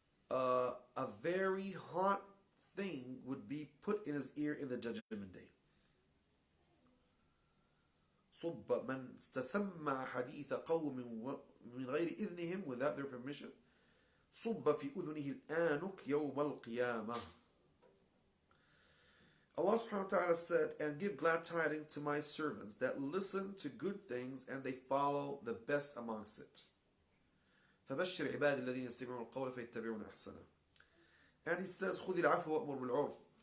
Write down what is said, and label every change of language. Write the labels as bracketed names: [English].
[English] A very hot thing would be put in his ear in the judgment day. [Arabic] صُبَّ مَنْ اسْتَسَمَّعَ حَدِيثَ قَوْمٍ مِنْ غَيْرِ إِذْنِهِمْ, [English] without their permission. [Arabic] صُبَّ فِي أُذُنِهِ الْآنُكْ يَوْمَ الْقِيَامَةِ. [English] Allah subhanahu wa ta'ala said, and give glad tidings to my servants that listen to good things and they follow the best amongst it. [Arabic] فَبَشِّرْ عِبَادِ الَّذِينَ يَسْتَمِعُونَ الْقَوْلَ فَيَتَّبِعُونَ أَحْسَنَهُ. [English] And he says, [Arabic] خُذِ الْعَفْوَ وَأْمُرْ بِالْعُرْفِ.